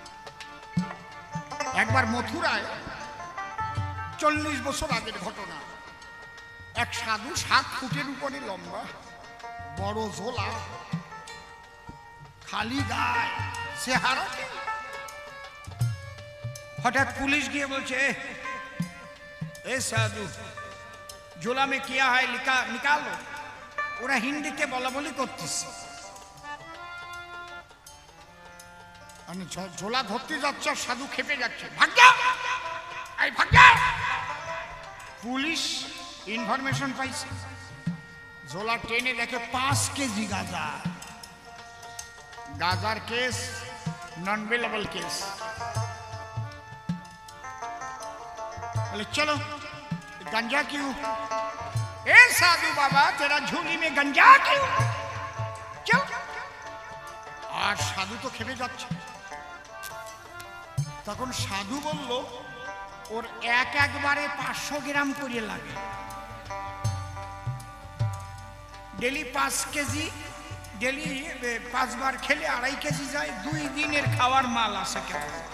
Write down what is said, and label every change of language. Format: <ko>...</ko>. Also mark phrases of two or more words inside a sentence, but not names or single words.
<bn>একবার মথুরায় 40 বছর আগের ঘটনা, এক সাধু 7 ফুটের উপরে লম্বা, বড় ঝোলা, খালি গায়ে, চেহারা। হঠাৎ পুলিশ গিয়ে বলছে, এ সাধু</bn> <hi>झोला में किया है निकालो।</hi> <bn>ওরা হিন্দিতে বলা বলি করতেছে। আমি ঝোলা ধরতে যাচ্ছে, সাধু খেপে যাচ্ছে,</bn> <hi>भाग जा,</hi> <bn>এই</bn> <hi>भाग जा।</hi> <bn>পুলিশ ইনফরমেশন পাইছে, ঝোলা টেনে দেখে 5 কেজি গাঁজা। গাঁজার কেস</bn> <en>non bailable</en> <bn>केस।</bn> <hi>बोले चलो गंजा क्यों? ए साधु बाबा तेरा झोली में गंजा क्यों?</hi> <bn>चल। আর সাধু তো খেপে যাচ্ছে। তখন সাধু বলল, ওর একবারে 500 গ্রাম করে লাগে, ডেলি 5 কেজি, ডেলি 5 বার খেলে 2.5 কেজি যায়, 2 দিনের খাওয়ার মাল আছে কেমন।</bn>